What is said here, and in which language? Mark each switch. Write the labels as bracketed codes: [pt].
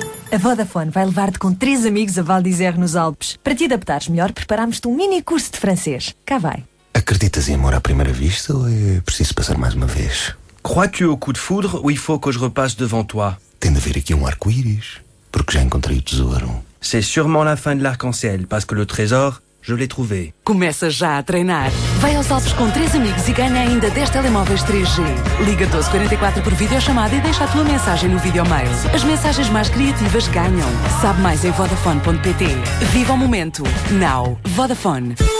[pt] A Vodafone vai levar-te com 3 amigos a Val d'Isère, nos Alpes. Para te adaptares melhor, preparámos-te um mini curso de francês. Cá vai. Acreditas em amor à primeira vista ou é preciso passar mais uma vez? [fr] Crois-tu au coup de foudre ou il faut que je repasse devant toi? [pt] Tem de haver aqui um arco-íris, porque já encontrei o tesouro. [fr] C'est sûrement la fin de l'arc-en-ciel, parce que le trésor, je l'ai trouvé. [pt] Começa já a treinar. Vai aos Alpes com 3 amigos e ganha ainda 10 telemóveis 3G. Liga 1244 por videochamada e deixa a tua mensagem no videomail. As mensagens mais criativas ganham. Sabe mais em vodafone.pt. Viva o momento. Now. Vodafone.